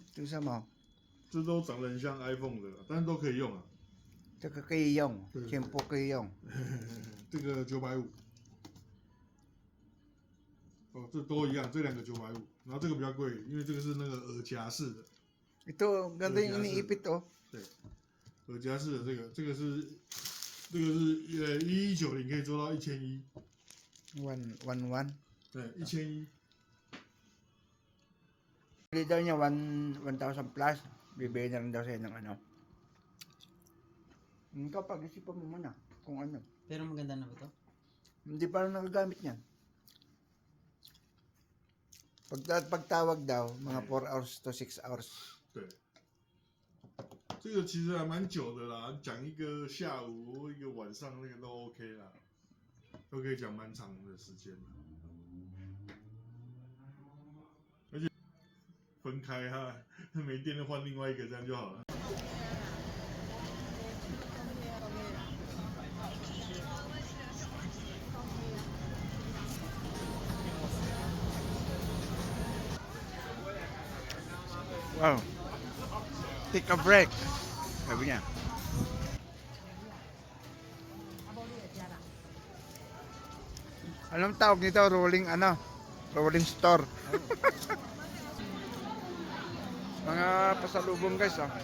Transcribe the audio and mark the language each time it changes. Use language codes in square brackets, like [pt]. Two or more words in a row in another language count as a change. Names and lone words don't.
[zh] 这是什么？这都长得很像 iPhone 的，但是都可以用啊。这个可以用，对全部可以用。这个950。哦，这都一样，这两个950，然后这个比较贵，因为这个是那个耳夹式的。 [tl] Ito, ganda yung iniipit oh. [zh] 对，耳夹式的这个是1190可以做到1100。 111. 对，1100。 [tl] Bili daw niya 1,000 plus. Bibili na rin daw sa'yo ng ano. Ikaw pag-isipan mo muna kung ano. Pero maganda na ba ito? Hindi pa rin nagagamit niyan. Pagtawag daw, mga [en] 4 hours to 6 hours. [zh] 对，这个其实还蛮久的啦，讲一个下午或一个晚上那个都 OK 啦，都可以讲蛮长的时间。而且分开哈，没电就换另外一个，这样就好了。 [tl] Wow. [en] Take a break. [tl] Sabi niya. Anong tawag nito? Rolling ano? [en] Rolling store. [tl] Mga pasalubong guys oh.